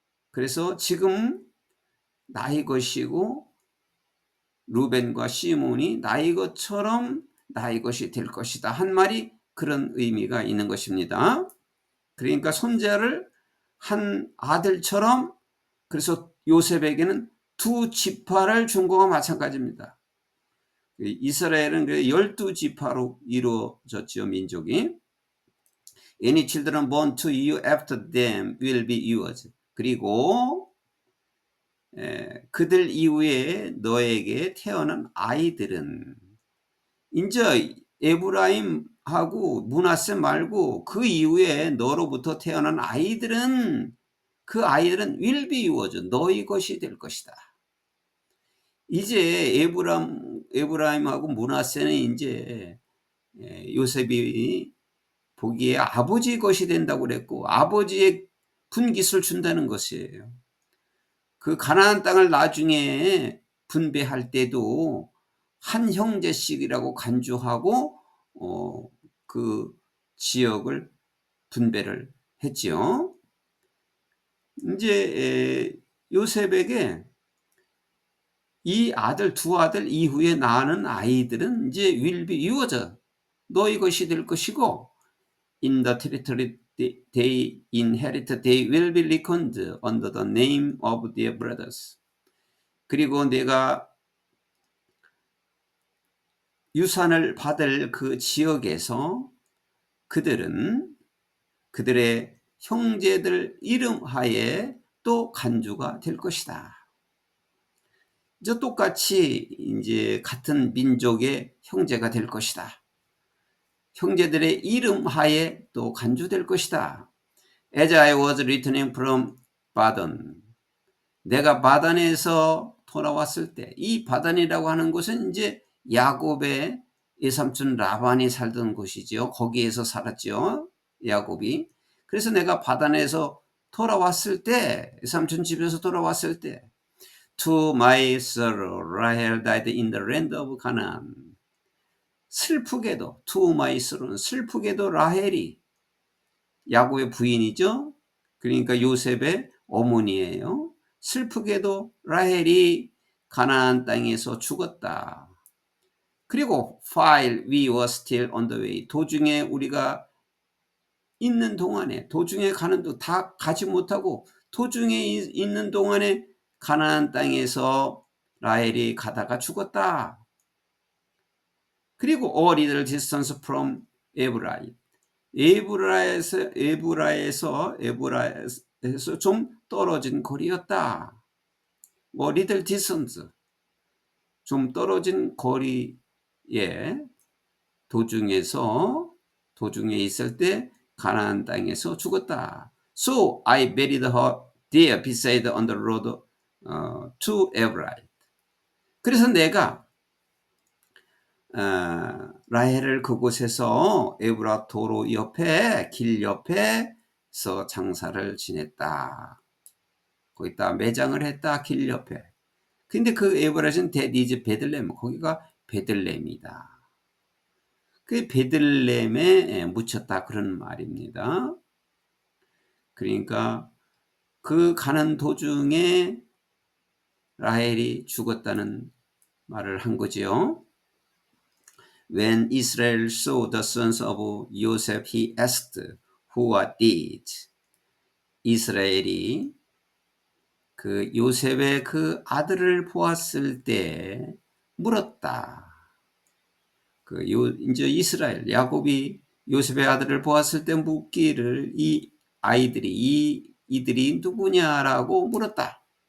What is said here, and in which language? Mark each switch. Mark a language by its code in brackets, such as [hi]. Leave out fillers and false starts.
[ko] 그래서 지금 나의 것이고 루벤과 시몬이 나의 것처럼 나의 것이 될 것이다 한 말이 그런 의미가 있는 것입니다. 그러니까 손자를 한 아들처럼, 그래서 요셉에게는 두 지파를 준 거와 마찬가지입니다. 이스라엘은 12지파로 이루어졌죠, 민족이. [en] Any children born to you after them will be yours. [ko] 그리고 그들 이후에 너에게 태어난 아이들은, 이제 에브라임하고 므낫세 말고 그 이후에 너로부터 태어난 아이들은, 그 아이들은 [en] will be yours, [ko] 너희 것이 될 것이다. 이제 에브라임하고 므낫세는 이제 요셉이 보기에 아버지의 것이 된다고 그랬고 아버지의 분깃을 준다는 것이에요. 그 가나안 땅을 나중에 분배할 때도 한 형제씩이라고 간주하고 그 지역을 분배를 했지요. 이제 요셉에게 이 두 아들 이후에 낳는 아이들은 이제 [en] will be yours, [ko] 너희 것이 될 것이고, [en] in the territory they inherit they will be reckoned under the name of their brothers. [ko] 그리고 내가 유산을 받을 그 지역에서 그들은 그들의 형제들 이름 하에 또 간주가 될 것이다. 이제 똑같이 이제 같은 민족의 형제가 될 것이다. 형제들의 이름 하에 또 간주될 것이다. [en] As I was returning from [ko] 바단, 내가 바단에서 돌아왔을 때, 이 바단이라고 하는 곳은 이제 야곱의 외삼촌 라반이 살던 곳이죠. 거기에서 살았죠, 야곱이. 그래서 내가 바단에서 돌아왔을 때, [en] 외삼촌 집에서 돌아왔을 때, To my sorrow, Rahel died in the land of Canaan. [ko] 슬프게도, [en] to my sorrow, [ko] 슬프게도 라헬이 야곱의 부인이죠. 그러니까 요셉의 어머니예요. 슬프게도 라헬이 가나안 땅에서 죽었다. 그리고 [en] while we were still on the way, [ko] 도중에 우리가 있는 동안에, 도중에 가는 다 가지 못하고 도중에 있는 동안에 가나안 땅에서 라헬이 가다가 죽었다. 그리고 [en] a little distance from [ko] 에브라임, 에브라에서 좀 떨어진 거리였다. [en] a little distance, [ko] 좀 떨어진 거리에 도중에 있을 때 가나안 땅에서 죽었다. [en] So I buried her there beside on the road to Ephraim. [ko] 그래서 내가 라헬을 그곳에서 에브라 도로 옆에 길 옆에서 장사를 지냈다. 거기다 매장을 했다. 길 옆에. 근데 그 에브라는 데디즈 베들레헴, 거기가 베들레헴이다. 그 베들레헴에 묻혔다, 그런 말입니다. 그러니까 그 가는 도중에 라헬이 죽었다는 말을 한 거지요. [en] When Israel saw the sons of Joseph, he asked, Who are these? [ko] 이스라엘이 그 요셉의 그 아들을 보았을 때 물었다. 이제 이스라엘, 야곱이 요셉의 아들을 보았을 때 묻기를 이 아이들이, 이들이 누구냐라고 물었다.